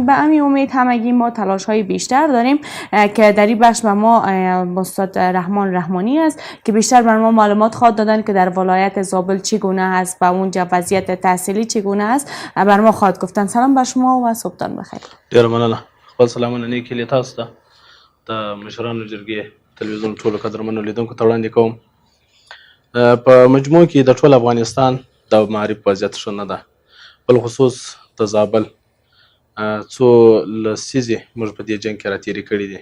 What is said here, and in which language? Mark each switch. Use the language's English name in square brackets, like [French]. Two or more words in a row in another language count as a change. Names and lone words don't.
[Persian] به همین امید همگی ما تلاش های بیشتر داریم که در این بخش به ما استاد رحمانی است که بیشتر بر ما معلومات خواهد دادن که در ولایت زابل چگونه است و اونجا وضعیت تحصیلی چگونه است بر ما خواهد گفتن. سلام بر شما و صبحتان بخیر. [Pashto] ډیر مننه. خپل سلامونه نیکې له تاسو ته د مشرانو جرګې تلویزیون ټولو قدرمنو لیدونکو ته وړاندې کوم. په مجموع کې د ټول افغانستان د معارف وضعیت ښه نه ده، بالخصوص د زابل څو لسیزې موږ په دې جنګ کې راتېرې کړي دي.